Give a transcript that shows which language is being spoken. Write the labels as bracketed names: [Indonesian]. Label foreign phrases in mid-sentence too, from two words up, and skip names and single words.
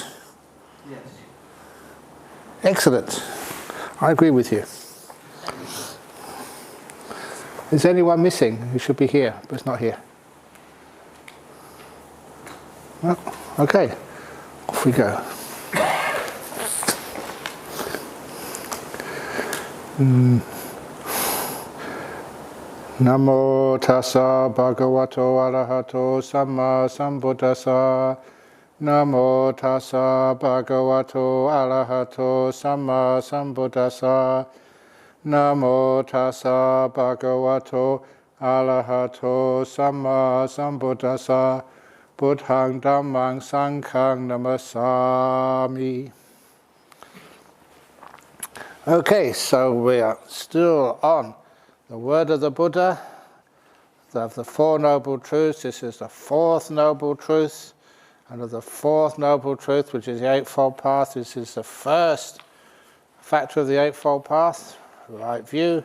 [English] Yes. Excellent. I agree with you. Is anyone missing who should be here but is not here? No? Okay. Off we go. [Pali] Namo tassa bhagavato arahato samma sambuddhassa. Namo tassa bhagavato arahato samma sambuddhassa. Namo tassa bhagavato arahato samma sambuddhassa. Buddhaṃ dhammāṃ saṅghāṃ namasāmi. [English] Okay, so we are still on the word of the Buddha, of the 4 Noble Truths. This is the 4th Noble Truth. And of the 4th Noble Truth, which is the Eightfold Path, this is the first factor of the Eightfold Path, right view.